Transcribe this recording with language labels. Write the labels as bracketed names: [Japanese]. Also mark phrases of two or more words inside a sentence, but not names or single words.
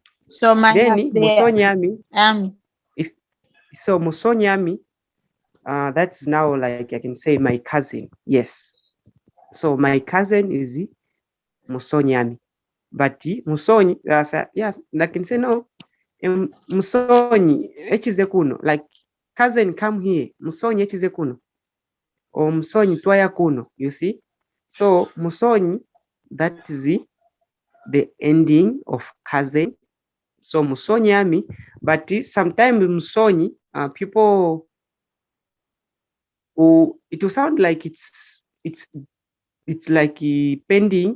[English] So minus Then the Musonyami, Ami. so Musonyami, that's now like I can say my cousin, yes. So my cousin is Musonyami. But Musoni, yes, I can say no. [Luvale] Musoni, echize kuno, [English] like cousin come here, [Luvale] Musoni echize kuno. Or Musoni twaya kuno, [English] you see? So Musoni, that is the ending of cousin. So Musonyami, but sometimes Musoni, people who it will sound like it's like pending.